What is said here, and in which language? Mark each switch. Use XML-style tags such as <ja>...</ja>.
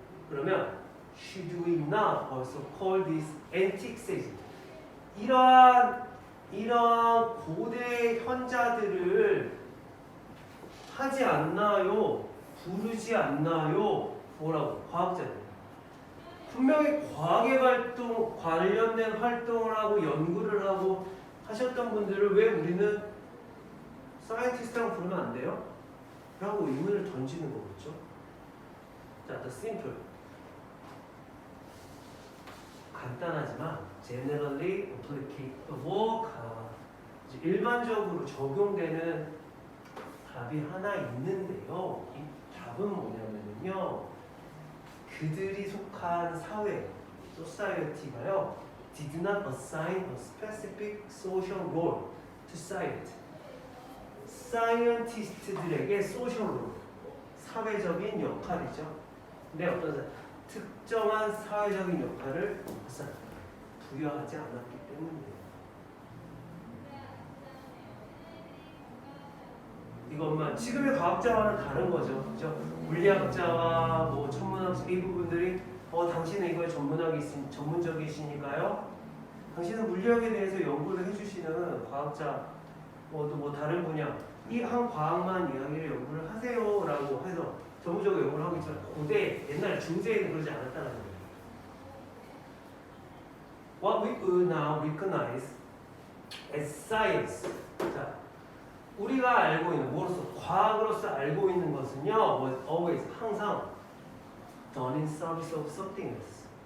<ko>그러면</ko> <en>should we not also call this antique sage?</en> <ko>이러한 고대 현자들을 하지 않나요? 부르지 않나요? 뭐라고? 과학자들. 분명히 과학에 관련된 활동을 하고 연구를 하고 하셨던 분들을 왜 우리는 사이언티스트라고 부르면 안 돼요? 라고 의문을 던지는 거겠죠. 자,</ko> <en>the simple.</en> <ko>간단하지만</ko> <en>generally applicable</en> <ko>일반적으로 적용되는 답이 하나 있는데요. 이 답은 뭐냐면요. 그들이 속한 사회, society가요.</ko> <en>did not assign a specific social role to society.</en> <ko>사이언티스트들에게 social role, 사회적인 역할이죠. 근데 어떤 특정한 사회적인 역할을 부여하지 않았기 때문이에요. 이것만 지금의 과학자와는 다른 거죠. 그죠? 물리학자와 뭐 천문학자 이 부분들이 당신은 이거에 전문적이시니까요. 당신은 물리학에 대해서 연구를 해주시는 과학자 뭐 다른 분야 이 한 과학만 이야기를 연구를 하세요라고 해서 전문적으로 연구를 하고 있지만 고대 옛날 중세에는 그러지 않았다는 거예요.</ko> <en>What we now recognize as science.</en> <ko>자, 우리가 알고 있는 뭐로서 과학으로서 알고 있는 것은요,</ko> <en>was always</en> <ko>항상</ko> <en>done in service of something else.</en>